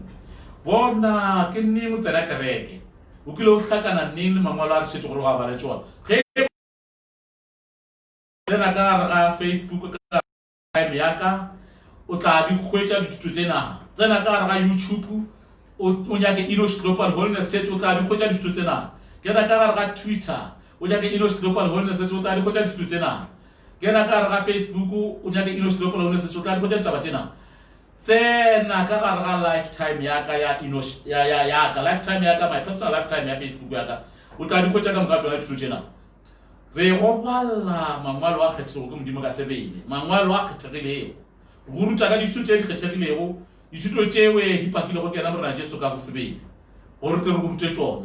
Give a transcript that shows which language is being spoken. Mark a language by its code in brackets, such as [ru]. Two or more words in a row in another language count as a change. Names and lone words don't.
[nso] Bona ke nne mo tsena kereke, o kile o hlakana neng le mangwalo a re šetše gore ga bale tsona, ge tsena ka gare ga Facebook ka time ya ka o tla di hwetša dithuto tsena, tsena ka gare ga YouTube o nyake Enosh Global Holiness Church o tla di hwetša dithuto tsena, kena ka gare ga Twitter o nyake Enosh Global Holiness Church o tla di hwetša dithuto tsena, kena ka gare ga Facebook o nyake Enosh Global Holiness Church o tla di hwetša ditaba tsena. Tsena ka gare ga lifetime ya ka ya Enosh ya ka lifetime ya ka, [en] my personal lifetime [nso] ya Facebook ya ka, o tla di hwetša ka moka tsona dithuto tsena. Re go bala mangwalo a kgethilego ke modimo ka sebele, mangwalo a kgethegilego go ruta ka dithuto tše di kgethegilego, dithuto tšewe di pakilego ke yena morena Jesu ka go sebele gore tle re go rute tšona.